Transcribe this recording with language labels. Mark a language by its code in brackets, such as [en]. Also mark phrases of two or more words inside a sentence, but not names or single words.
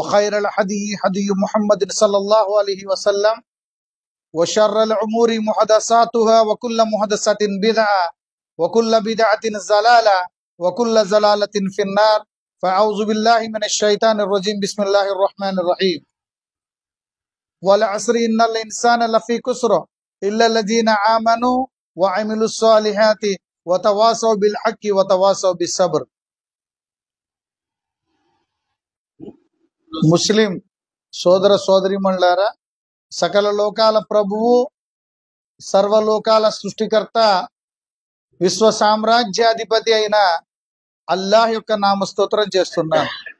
[ar] خير الهدي هدي محمد صلى الله عليه وسلم وشر الأمور محدثاتها وكل محدثة بدعة وكل بدعة ضلالة وكل ضلالة في النار فأعوذ بالله من الشيطان الرجيم بسم الله الرحمن الرحيم والعصر إن الإنسان لفي خسر إلا الذين آمنوا وعملوا الصالحات وتواصوا بالحق وتواصوا بالصبر. [te] ముస్లిం సోదర సోదరీమణులారా, సకల లోకాల ప్రభువు, సర్వలోకాల సృష్టికర్త, విశ్వ సామ్రాజ్యాధిపతి అయిన అల్లాహ్ యొక్క నామస్తోత్రం చేస్తున్నాను.